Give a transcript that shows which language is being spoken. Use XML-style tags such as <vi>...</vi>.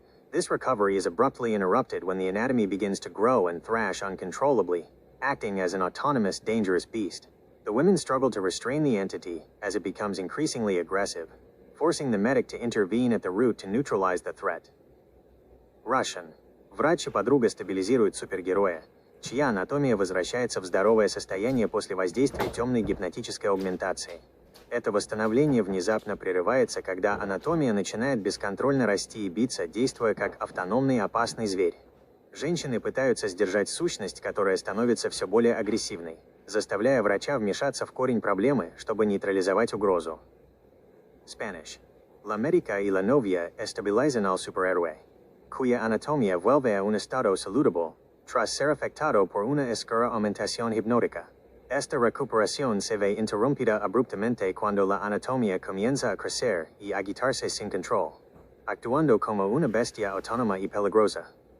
<en>This recovery is abruptly interrupted when the anatomy begins to grow and thrash uncontrollably, acting as an autonomous, dangerous beast. The women struggle to restrain the entity as it becomes increasingly aggressive, forcing the medic to intervene at the root to neutralize the threat. Russian.</en> <ru>Врач и подруга стабилизируют супергероя, чья анатомия возвращается в здоровое состояние после воздействия темной гипнотической аугментации. Это восстановление внезапно прерывается, когда анатомия начинает бесконтрольно расти и биться, действуя как автономный опасный зверь. Женщины пытаются сдержать сущность, которая становится все более агрессивной, заставляя врача вмешаться в корень проблемы, чтобы нейтрализовать угрозу.</ru> <en>Spanish.</en> <es>La médica y la novia estabilizan al superhéroe, cuya anatomía vuelve a un estado saludable, tras ser afectado por una escasa aumentación hipnótica. Esta recuperación se ve interrumpida abruptamente cuando la anatomía comienza a crecer y agitarse sin control, actuando como una bestia autónoma y peligrosa.</es>